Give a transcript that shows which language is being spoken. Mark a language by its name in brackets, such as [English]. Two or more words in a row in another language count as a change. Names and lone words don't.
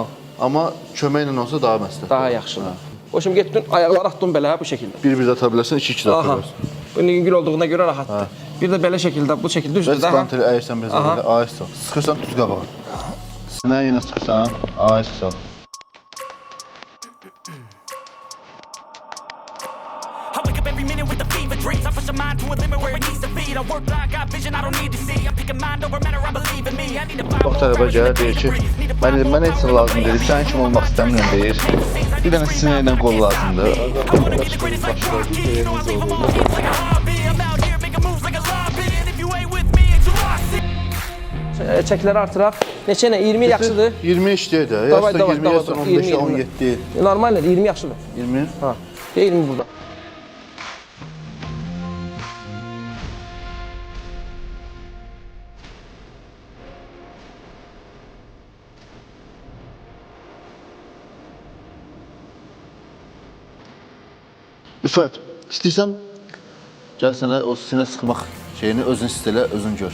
[Azerbaijani] Amma köməklə olsa daha məsləhətdir. Daha yaxşıdır. O şimdi getdin, ayaqları atdın belə bu şəkildə. Bir-bir də ata bilərsən, iki-iki də ata Aha. bilərsən. Bu yüngül olduğuna görə rahatdır. Bir də belə şəkildə, bu şəkildə düzdür Bəs də. qanteli əyirsən biraz elə, ayırsan. Sıxırsan düz qabağa. Sinə yenə sıxırsan, ayırsan. [English] I wake up every minute with the fever dreams. I push my mind to a limit where it needs to be. I work blind, got vision I don't need to see. I'm picking mind over matter, I believe in me. I need to find [Azerbaijani] Bax tələbə gəlir, deyir ki, mən heç nə lazım deyil, sən kim olmaq istəmirəm deyir. Bir dənə sinə ilə qol lazımdır. [English] I wanna be the greatest like Rocky. You know I leave them all kids like a hobby. I'm out here making moves like a lobby. And if you ain't with me, it's your loss. [Azerbaijani] Çəkiləri artıraq. Neçə nə? 20 yaxşıdır. 20 işləyir də. Davay, Yaşda davay, 20, davay, yaşda davay. 15, 20. 17. Normaldir, 20 yaxşıdır. 20. Ha. 20 burada. İfət, istəyirsən gəl sənə o sinə sıxmaq şeyini özün hiss elə, özün gör.